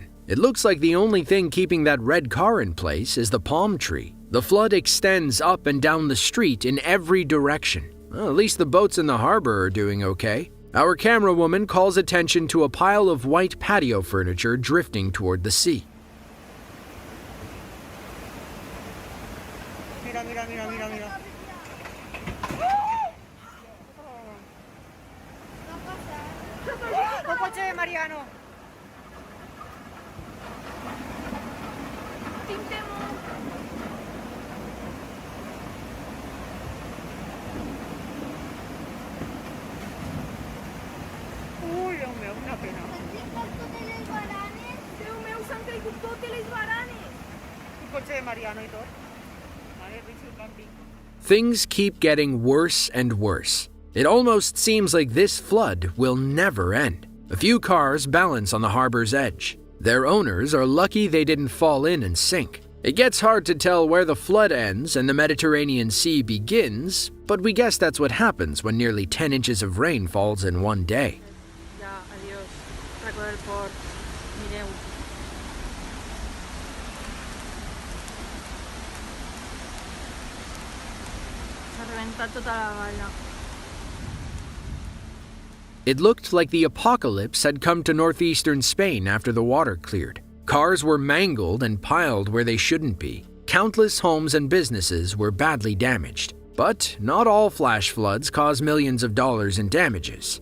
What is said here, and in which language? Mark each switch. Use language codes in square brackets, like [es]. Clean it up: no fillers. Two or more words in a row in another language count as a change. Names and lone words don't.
[en] It looks like the only thing keeping that red car in place is the palm tree. The flood extends up and down the street in every direction. Well, at least the boats in the harbor are doing okay. Our camera woman calls attention to a pile of white patio furniture drifting toward the sea. [es] Mira, mira, mira, mira, mira. El coche de Mariano. [ca] Uy, Déu meu, una pena. Déu meu, s'han caigut totes les baranes. El cotxe de Mariano i tot. Vale, Richie, campi. [en] Things keep getting worse and worse. It almost seems like this flood will never end. A few cars balance on the harbor's edge. Their owners are lucky they didn't fall in and sink. It gets hard to tell where the flood ends and the Mediterranean Sea begins, but we guess that's what happens when nearly 10 inches of rain falls in one day. [es] Ya, adiós. Recorrer por Mireu. [ca] S'ha reventat tota la valla. [en] It looked like the apocalypse had come to northeastern Spain after the water cleared. Cars were mangled and piled where they shouldn't be. Countless homes and businesses were badly damaged. But not all flash floods cause millions of dollars in damages.